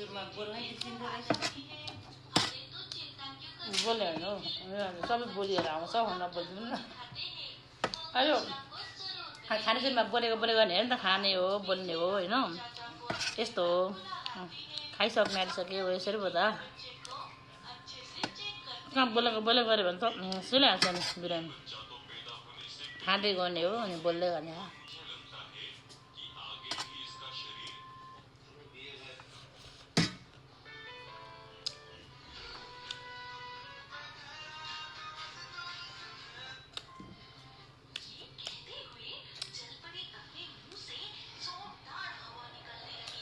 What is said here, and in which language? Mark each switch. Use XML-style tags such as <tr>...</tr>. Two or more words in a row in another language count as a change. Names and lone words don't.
<hi>अरे तो चिंता क्यों करती</hi> <ne>बोले होइन हौ सबै बोलिएर आउँछ नबोलिदिनु न</ne> <hi>खाते हैं</hi> <ne>अयो</ne> <hi>को जरूर</hi> <ne>खानेकुरामा बोलेको भने हेर नि त खाने हो बोल्ने हो होइन</ne> <hi>चाचा को</hi> <ne>यस्तो हो खाइसक्ने आइसक्यो यसरी पो त</ne> <hi>बच्चे को अच्छे से चेक करते</hi> <ne>कहाँ बोलेको गऱ्यो भने त सुनिहाल्छ नि बिरामी खाँदै गर्ने हो अनि बोल्दै गर्ने हो</ne> <hi>कहते हुए जल परी अपने मुंह से जोरदार हवा निकलने लगी।</hi>